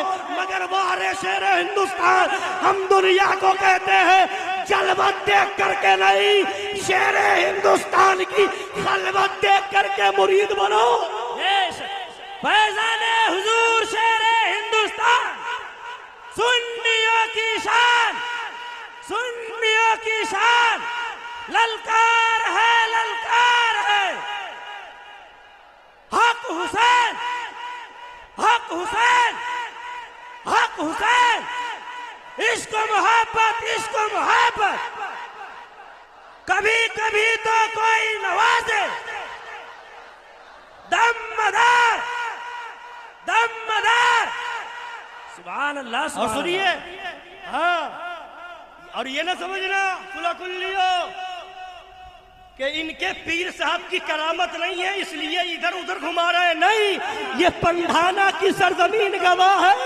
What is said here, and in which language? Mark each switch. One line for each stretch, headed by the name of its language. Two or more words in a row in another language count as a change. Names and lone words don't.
Urdu: مگر بارے شیر ہندوستان، ہم دنیا کو کہتے ہیں جلوت دیکھ کر کے نہیں، شیر ہندوستان کی خلوت دیکھ کر کے مرید بنو۔ فیضان حضور شیر ہندوستان، سنیوں کی شان، سنیوں کی شان، للکار ہے للکار ہے۔ حق حسین، حق حسین، حق حسین، عشق و محبت، عشق و محبت، کبھی کبھی تو کوئی نوازے، دم مدار، دم مدار۔
Arabic: سبحان اللہ
Urdu: اور سبحان سنیے، اللہ۔ ہاں، اور یہ نہ سمجھنا صلح کلیوں کہ ان کے پیر صاحب کی کرامت نہیں ہے اس لیے ادھر ادھر گھما رہے ہیں، نہیں، یہ پنڈھانا کی سرزمین گواہ ہے۔